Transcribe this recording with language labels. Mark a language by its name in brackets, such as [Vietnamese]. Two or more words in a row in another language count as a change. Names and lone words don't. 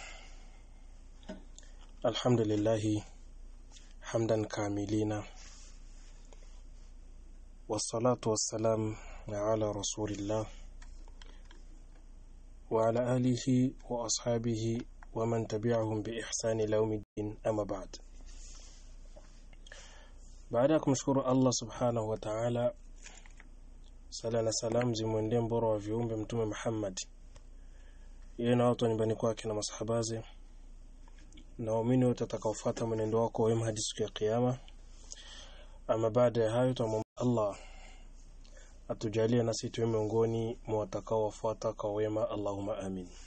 [Arabic] الحمد لله حمدا كاملين، والصلاة والسلام على رسول الله وعلى آله وأصحابه ومن تبعهم بإحسان إلى يوم الدين. أما بعدكم شكر الله سبحانه وتعالى. [Swahili] Sala na salam zimwendee mbora wa viumbe Mtume Muhammad, yeye na watu nyumbani kwake na masahabaze na waumini wote watakaofuata mwenendo wako wema hadi siku ya kiyama. Ama baada ya hayo, tumwomba Allah atujalie nasi tuwe miongoni mwa watakaofuata kwa wema, [Arabic] اللهم آمين.